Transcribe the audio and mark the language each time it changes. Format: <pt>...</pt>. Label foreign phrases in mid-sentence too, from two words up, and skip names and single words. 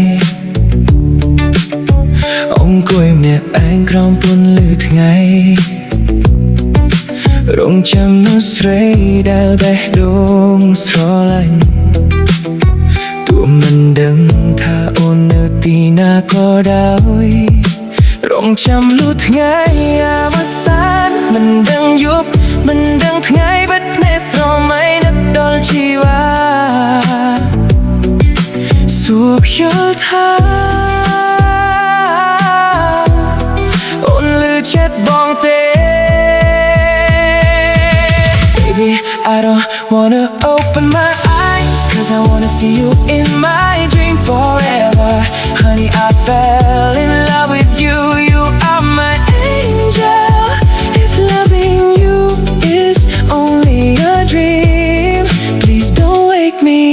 <km>អង្គុយម្នាក់ឯងក្រោមពន្លឺថ្ងៃរងចាំមនុស្សស្រីដែលបេះដូងស្រឡាញ់ទោះមិនដឹងថាអូននៅទីណាក៏ដោយរងចាំលុះថ្ងៃអវសានមិនដឹងយប់មិនដឹងថ្ងៃបិទភ្នែកស្រមៃនឹកដល់ជីវ៉ា សួរខ្យល់ថាអូនលឺចិត្តបងទេ Baby</km> <en>I don't wanna open my eyes cause I wanna see you in my dream forever Honey I fell in love with you You are my angel If loving you is only a dream Please don't wake me</en>